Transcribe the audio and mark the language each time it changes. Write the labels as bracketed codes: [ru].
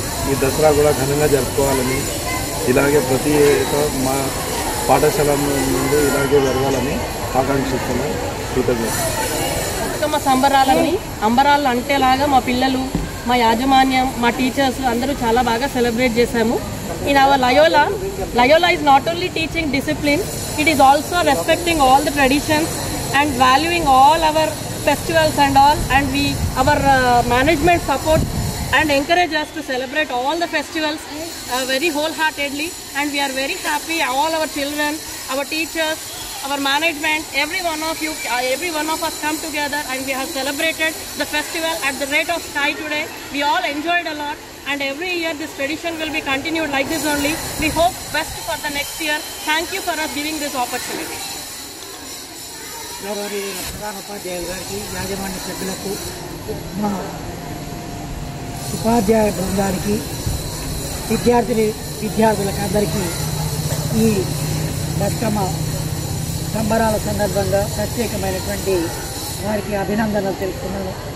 [te] ఈ దసరా కూడా ఘనంగా జరుపుకోవాలని, ఇలాగే ప్రతి ఏటా మా పాఠశాల నుండి ఇలాగే జరగాలని ఆకాంక్షిస్తున్నాను. కృతజ్ఞత. బతుకమ్మ సంబరాలని అంబరాలు అంటేలాగా మా పిల్లలు, మా యాజమాన్యం, మా టీచర్స్ అందరూ చాలా బాగా సెలబ్రేట్ చేశాము. [en] In our Loyola is not only teaching discipline, it is also respecting all the traditions and valuing all our festivals and all, and our management support and encourage us to celebrate all the festivals very wholeheartedly, and we are very happy. All our children, our teachers, our management, every one of us come together and we have celebrated the festival at the rate of sky today. We all enjoyed a lot, and every year this tradition will be continued like this only. We hope best for the next year. Thank you for us giving this opportunity. [te] గౌరవనీయులైన ప్రధాన ఉపాధ్యాయులు గారికి, యాజమాన్య సభ్యులకు, మా ఉపాధ్యాయ బృందానికి, విద్యార్థులకు అందరికీ ఈ బతుకమ్మ సంబరాల సందర్భంగా ప్రత్యేకమైనటువంటి వారికి అభినందనలు తెలుపుతున్నాను.